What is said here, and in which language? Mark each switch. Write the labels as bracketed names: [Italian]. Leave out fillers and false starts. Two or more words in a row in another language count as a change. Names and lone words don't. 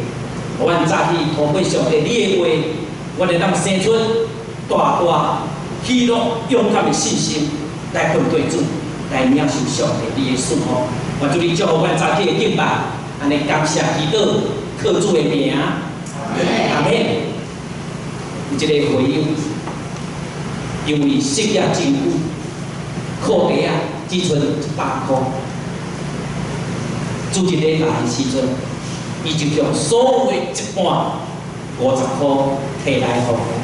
[Min Nan Chinese] 互阮早起透过上帝你的话，阮会当生出大大喜乐、勇敢的信心，来面对主，来领受上帝你的赐福。愿主你祝福阮早起的敬拜，安尼感谢祈祷，靠主的名，阿门。有一个回应，因为失业真久，课题啊只剩100块。主一礼拜的时阵，伊就将所有的一半50块摕来互我。